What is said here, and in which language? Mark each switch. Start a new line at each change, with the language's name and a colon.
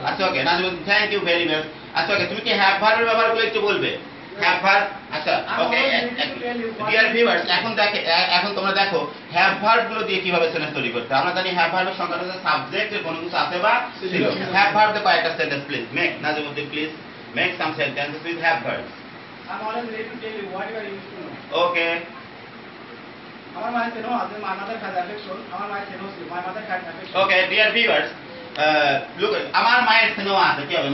Bangla: আচ্ছা ওকে, Nazmuddin
English: Thank you very much.
Bangla: আচ্ছা ওকে, তুমি কি হ্যাভ ভার্বের ব্যবহারগুলো একটু বলবে? Have verb. আচ্ছা ওকে ডিয়ার ভিউয়ার্স, এখন তোমরা দেখো হ্যাভ ভার্ব গুলো দিয়ে কিভাবে সেন্টেন্স তৈরি করতে। আমরা জানি হ্যাভ ভার্বের সংজ্ঞা হচ্ছে সাবজেক্ট এর কোনো কিছু আছে বা ছিল।
English: have verb
Bangla: দিয়ে কয়েকটা
English: Sentence please make. Nazmuddin please make some sentences with have verb. I'm always ready to tell you what you are used to know. Okay,
Bangla: আমার মায়ের স্নেহ আছে,
English: my mother has affection.
Bangla: আমার মায়ের স্নেহ ছিল,
English: my mother had affection. Okay dear viewers, look,
Bangla: আমার মায়ের স্নেহ আছে, কি হবে?